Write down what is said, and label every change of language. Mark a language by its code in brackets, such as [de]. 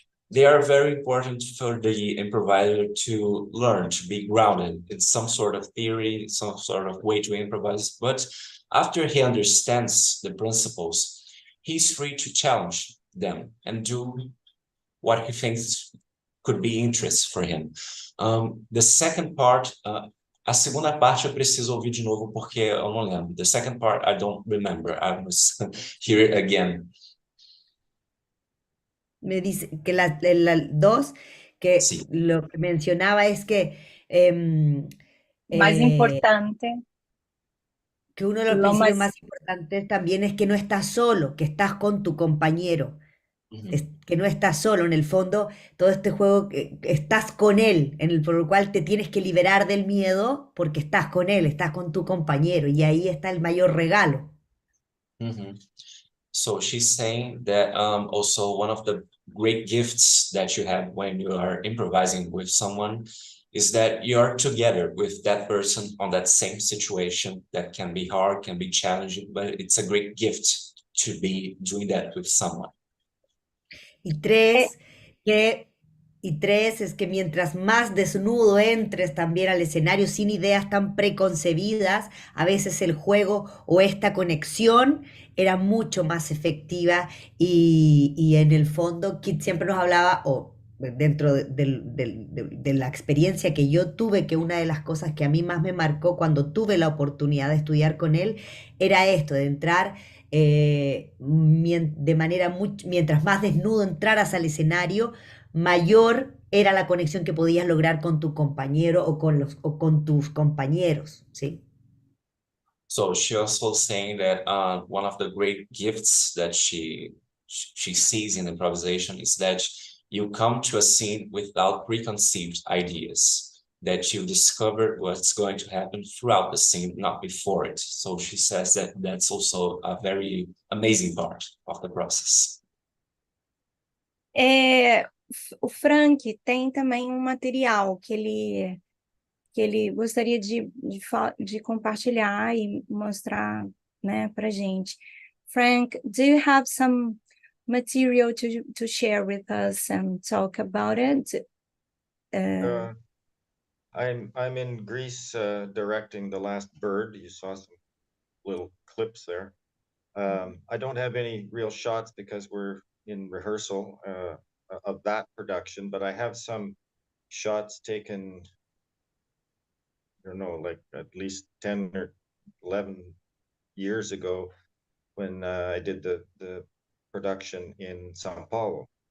[en] They are very important for the improviser to learn, to be grounded in some sort of theory, some sort of way to improvise. But after he understands the principles, he's free to challenge them and do what he thinks could be interest for him. The second part, [pt] a segunda parte eu preciso ouvir de novo porque eu não lembro. [en] The second part I don't remember. I must hear it again. [es] Me dice que la dos, que Sí. lo que mencionaba es que [pt] Mais importante. [es] que uno de los Lo principios más más importantes también es que no estás solo, que estás con tu compañero, que no estás solo. En el fondo, todo este juego, estás con él, por el cual te tienes que liberar del miedo porque estás con él, estás con tu compañero, y ahí está el mayor regalo. [en] So she's saying that also one of the great gifts that you have when you are improvising with someone is that you are together with that person on that same situation that can be hard, can be challenging, but it's a great gift to be doing that with someone. [es] Y tres, que Y tres, es que mientras más desnudo entres también al escenario sin ideas tan preconcebidas, a veces el juego o esta conexión era mucho más efectiva y en el fondo Kit siempre nos hablaba, o dentro de la experiencia que yo tuve, que una de las cosas que a mí más me marcó cuando tuve la oportunidad de estudiar con él, era esto, de entrar de manera mientras más desnudo entraras al escenario, mayor era la conexión que podías lograr con tu compañero o con tus compañeros, ¿sí? [en] So she also saying that one of the great gifts that she sees in improvisation is that you come to a scene without preconceived ideas, that you discover what's going to happen throughout the scene, not before it. So she says that that's also a very amazing part of the process. [pt] O Frank tem também um material que ele gostaria de compartilhar e mostrar, né, para gente. [en] Frank, do you have some material to share with us and talk about it? I'm in Greece directing The Last Bird. You saw some little clips there. I don't have any real shots because we're in rehearsal of that production, but I have some shots taken, I don't know, like at least 10 or 11 years ago when I did the production in Sao Paulo.